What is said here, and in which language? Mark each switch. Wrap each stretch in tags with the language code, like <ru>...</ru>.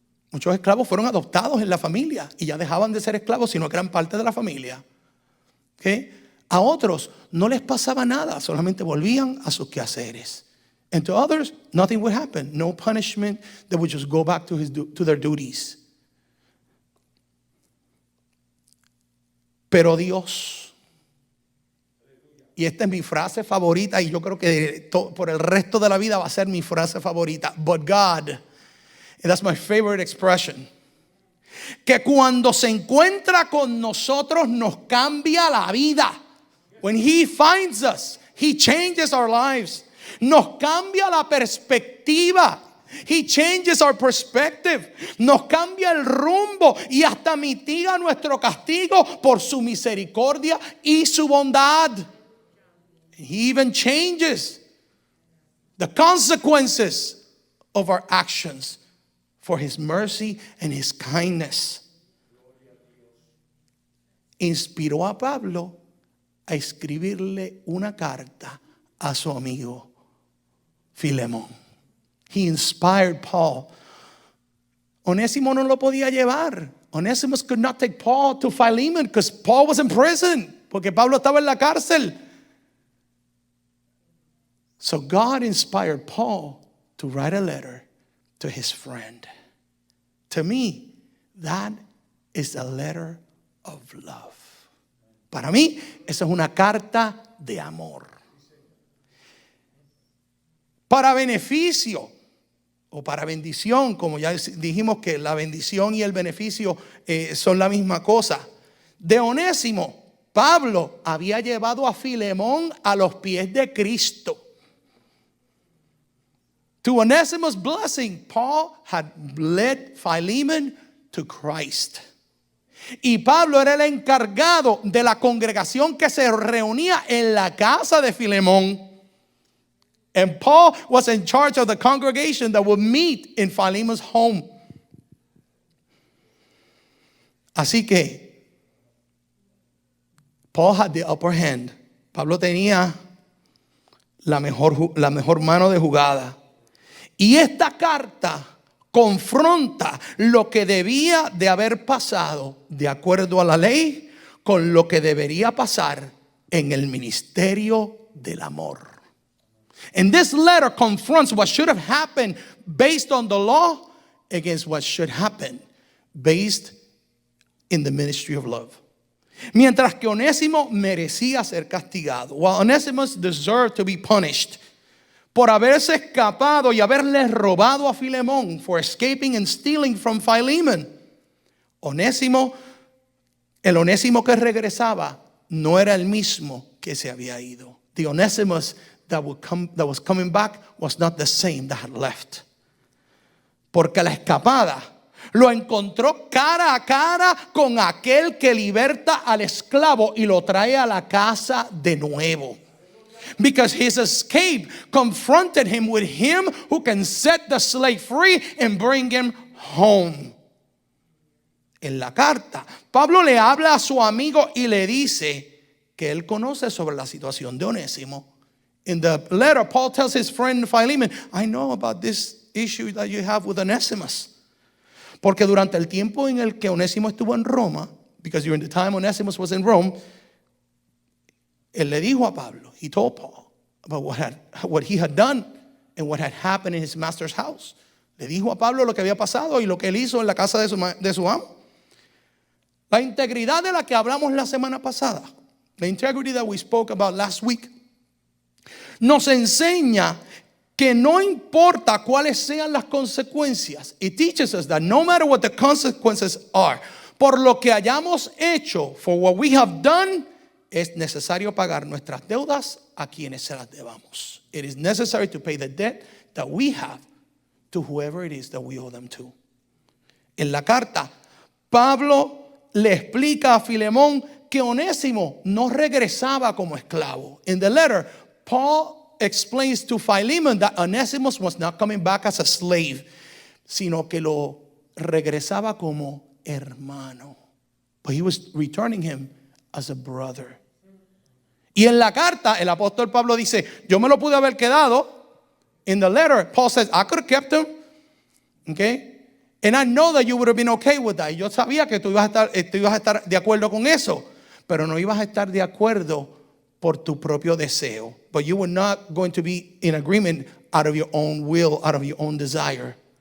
<es>Muchos esclavos fueron adoptados en la familia y ya dejaban de ser esclavos, sino que eran parte de la familia. ¿Okay? A otros no les pasaba nada, solamente volvían a sus quehaceres.</es> <en>And to others, nothing would happen. No punishment. They would just go back to their duties.</en> <es>Pero Dios, y esta es mi frase favorita, y yo creo que por el resto de la vida va a ser mi frase favorita.</es> <en>But God, and that's my favorite expression,</en> <es>que cuando se encuentra con nosotros nos cambia la vida.</es> <en>When He finds us, He changes our lives.</en> <es>Nos cambia la perspectiva.</es> <en>He changes our perspective.</en> <es>Nos cambia el rumbo y hasta mitiga nuestro castigo por su misericordia y su bondad.</es> <en>He even changes the consequences of our actions for His mercy and His kindness.</en> <es>Inspiró a Pablo a escribirle una carta a su amigo Filemón.</es> <en>He inspired Paul.</en> <es>Onésimo no lo podía llevar.</es> <en>Onesimus could not take Paul to Philemon because Paul was in prison.</en> <es>Porque Pablo estaba en la cárcel.</es> <en>So God inspired Paul to write a letter to his friend. To me, that is a letter of love.</en> <es>Para mí, esa es una carta de amor. Para beneficio o para bendición, como ya dijimos que la bendición y el beneficio son la misma cosa. De Onésimo, Pablo había llevado a Filemón a los pies de Cristo.</es> <en>To Onesimus' blessing, Paul had led Philemon to Christ.</en> <es>Y Pablo era el encargado de la congregación que se reunía en la casa de Filemón.</es> <en>And Paul was in charge of the congregation that would meet in Philemon's home.</en> <es>Así que</es> <en>Paul had the upper hand.</en> <es>Pablo tenía la mejor mano de jugada. Y esta carta confronta lo que debía de haber pasado de acuerdo a la ley con lo que debería pasar en el ministerio del amor.</es> <en>And this letter confronts what should have happened based on the law against what should happen based in the ministry of love.</en> <es>Mientras que Onésimo merecía ser castigado,</es> <en>while Onesimus deserved to be punished</en> <es>por haberse escapado y haberle robado a Filemón,</es> <en>for escaping and stealing from Philemon,</en> <es>el Onésimo que regresaba no era el mismo que se había ido.</es> <en>The Onesimus that was coming back was not the same that had left.</en> <es>Porque la escapada lo encontró cara a cara con aquel que liberta al esclavo y lo trae a la casa de nuevo.</es> <en>Because his escape confronted him with him who can set the slave free and bring him home.</en> <es>En la carta, Pablo le habla a su amigo y le dice que él conoce sobre la situación de Onésimo.</es> <en>In the letter, Paul tells his friend Philemon, I know about this issue that you have with Onesimus.</en> <es>Porque durante el tiempo en el que Onésimo estuvo en Roma,</es> <en>because during the time Onesimus was in Rome,</en> <es>él le dijo a Pablo,</es> <en>he told Paul about what he had done and what had happened in his master's house.</en> <es>Le dijo a Pablo lo que había pasado y lo que él hizo en la casa de su amo. La integridad de la que hablamos la semana pasada,</es> <en>the integrity that we spoke about last week,</en> <es>nos enseña que no importa cuáles sean las consecuencias.</es> <en>It teaches us that no matter what the consequences are,</en> <es>por lo que hayamos hecho,</es> <en>for what we have done,</en> <es>es necesario pagar nuestras deudas a quienes se las debamos.</es> <en>It is necessary to pay the debt that we have to whoever it is that we owe them to.</en> <es>En la carta, Pablo le explica a Filemón que Onésimo no regresaba como esclavo.</es> <en>In the letter, Paul explains to Philemon that Onesimus was not coming back as a slave,</en> <es>sino que lo regresaba como hermano.</es> <en>But he was returning him as a brother.</en> <es>Y en la carta, el apóstol Pablo dice, yo me lo pude haber quedado.</es> <en>In the letter, Paul says, I could have kept him. Okay? And I know that you would have been okay with that.</en> <es>Yo sabía que tú ibas a estar de acuerdo con eso, pero no ibas a estar de acuerdo por tu propio deseo.</es> <en>But you were not going to be in agreement out of your own will, out of your own desire.</en>